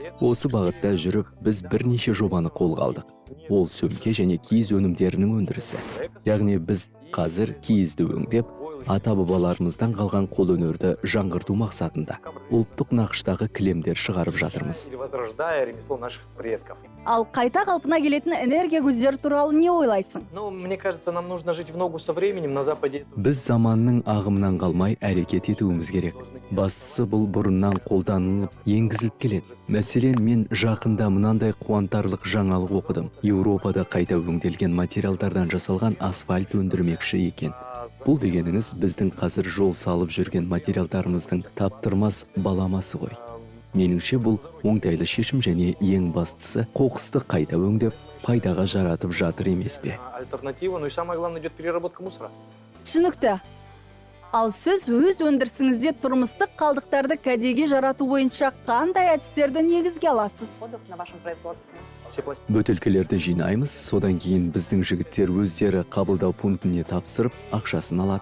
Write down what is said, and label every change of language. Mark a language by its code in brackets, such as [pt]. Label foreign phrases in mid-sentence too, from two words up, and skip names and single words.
[kk] Осы бағытта жүріп, біз бірнеше жобаны қолға алдық. Ол сөмке және киіз өнімдерінің өндірісі. Яғни біз қазір киізді өңдеп, ата-бабаларымыздан қалған қолөнерді жаңғырту мақсатында ұлттық нақыштағы кілемдер шығарып жатырмыз. [ru] Возрождая ремесло наших предков. [kk] Ал қайта қалпына келетін энергия көздері туралы не ойлайсың? [ru] Ну, мне кажется, нам нужно жить в ногу со временем. На Западе [kk] Біз заманның ағымынан қалмай әрекет етуіміз керек. Бастысы бұл бұрыннан қолданылып, енгізіліп келеді. Мәселен, мен жақында мынандай қуантарлық жаңалық оқыдым. Еуропада қайта өңделген материалдардан жасалған асфальт өндірмекші екен. Бұл дегеніңіз біздің қазір жол салып жүрген материалдарымыздың таптырмас баламасы ғой. Меніңше бұл оңтайлы шешім және ең бастысы қоқысты қайта өңдеп, пайдаға жаратып жатыр емес пе? [ru] альтернатива, ну и самое главное, идет переработка мусора. [kk] Түсінікті. Ал сіз өз өндірісіңізде тұрмыстық қалдықтарды кәдеге жарату бойынша қандай әдістерді негізге аласыз? Бөтелкелерді жинаймыз, содан кейін біздің жігіттер өздері қабылдау пунктіне тапсырып, ақшасын алады.